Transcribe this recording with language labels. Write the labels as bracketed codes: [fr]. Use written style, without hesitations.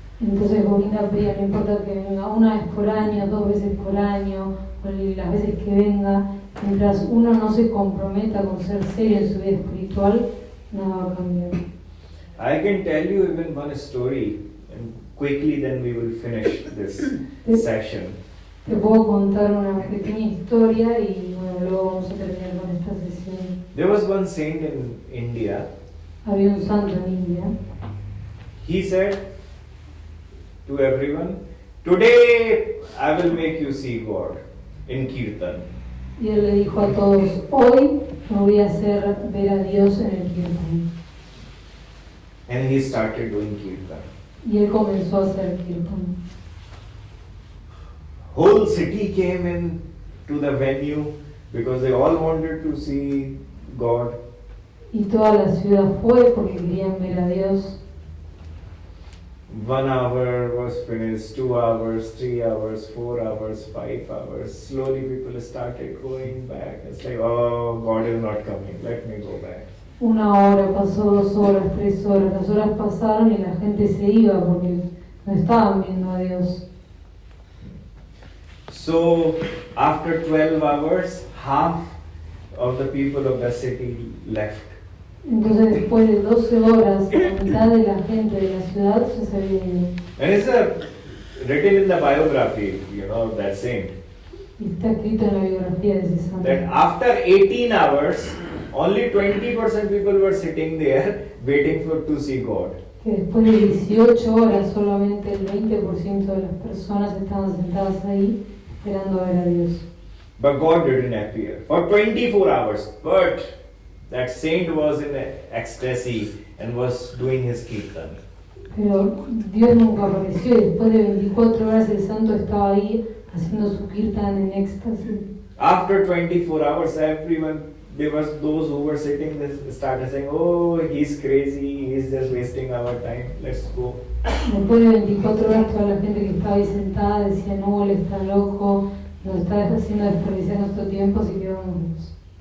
[es] Entonces Govinda Priya, no importa que venga una vez por año, 2 veces por año, o las veces que venga, mientras uno no se comprometa con ser serio en su vida espiritual, nada va a cambiar. [en] I can tell you even one story, and quickly then we will finish this session. [es] Te puedo contar una pequeña historia y bueno, luego vamos a terminar con esta sesión. [en] There was one saint in India. [es] Había un santo en India. [en] He said to everyone, today I will make you see God in Kirtan. [es] Y él le dijo a todos, hoy me voy a hacer ver a Dios en el Kirtan. [en] And he started doing Kirtan. [es] Y él comenzó a hacer Kirtan. [en] Whole city came in to the venue because they all wanted to see God. [es] Y toda la ciudad fue porque querían ver a Dios. [en] 1 hour was finished, 2 hours, 3 hours, 4 hours, 5 hours. Slowly people started going back. It's like, oh, God is not coming, let me go back. [es] 1 hora pasó, 2 horas, 3 horas. Las horas pasaron y la gente se iba porque no estaban viendo a Dios. [en] So after 12 hours, half of the people of the city left. [es] Entonces después de 12 horas, la mitad de la gente de la ciudad ya se había ido. [en] And it's written in the biography, of that saint, [es] Y está escrito en la biografía de ese santo. [en] that after 18 hours, only 20% people were sitting there waiting to see God. [es] Que después de 18 horas solamente el 20% de las personas estaban sentadas ahí esperando a ver a Dios. [en] But God didn't appear for 24 hours. But that saint was in ecstasy and was doing his kirtan. [es] Pero Dios nunca apareció y después de 24 horas el santo estaba ahí haciendo su kirtan en éxtasis. [en] After 24 hours, there was those who were sitting there started saying, oh, he's crazy, he's just wasting our time, let's go. [es] Después de 24 horas toda la gente que estaba ahí sentada decía, no, él está loco, nos está haciendo desperdiciar nuestro tiempo, así que vámonos.